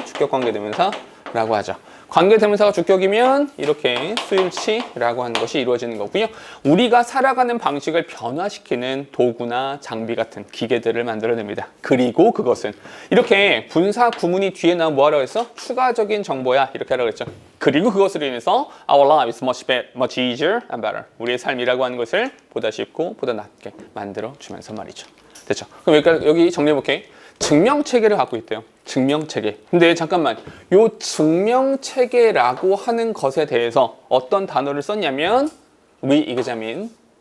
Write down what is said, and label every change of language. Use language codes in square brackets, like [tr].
[ko] 주격관계대명사라고 하죠. 관계대명사가 주격이면 이렇게 수일치라고 하는 것이 이루어지는 거고요. 우리가 살아가는 방식을 변화시키는 도구나 장비 같은 기계들을 만들어냅니다. 그리고 그것은 이렇게 분사 구문이 뒤에 나오면 뭐하라고 했어? 추가적인 정보야 이렇게 하라고 했죠. 그리고 그것으로 인해서 [en] our life is much easier and better. [ko] 우리의 삶이라고 하는 것을 보다 쉽고 보다 낫게 만들어주면서 말이죠. 됐죠? 그럼 여기 정리해볼게. 증명체계를 갖고 있대요. 증명체계. 근데 잠깐만, 요 증명체계라고 하는 것에 대해서 어떤 단어를 썼냐면 re-examine.